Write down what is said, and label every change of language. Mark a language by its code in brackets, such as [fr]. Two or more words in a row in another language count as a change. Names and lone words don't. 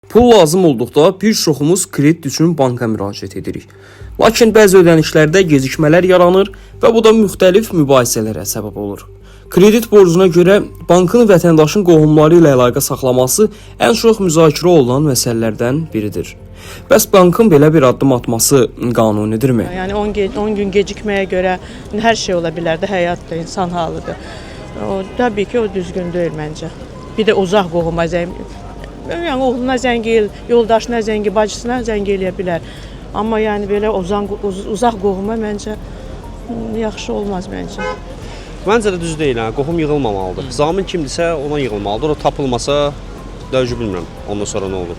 [az] Pul lazım olduqda bir çoxumuz kredit üçün banka müraciət edirik. Lakin bəzi ödənişlərdə gecikmələr yaranır və bu da müxtəlif mübahisələrə səbəb olur. Kredit borcuna görə bankın vətəndaşın qohumları ilə əlaqə saxlaması ən çox müzakirə olunan məsələlərdən biridir. Bəs bankın belə bir addım atması qanunidirmi? [tr] Yani 10 gün gecikmeye göre her şey olabilir de hayatta insan halıdır. Tabii ki o düzgün değil bence. [az] Bir de uzak qohuma zəng, yani oğluna zəng el, yoldaşına zəng, bacısına zəng eləyə bilər. Amma [tr] yani böyle [az] uzak qohuma məncə yaxşı olmaz məncə. Məncə də düz deyil, qohum yığılmamalıdır. Zamin kimdirsə ona yığılmalıdır. O tapılmasa dəvcü bilmirəm ondan sonra nə olur.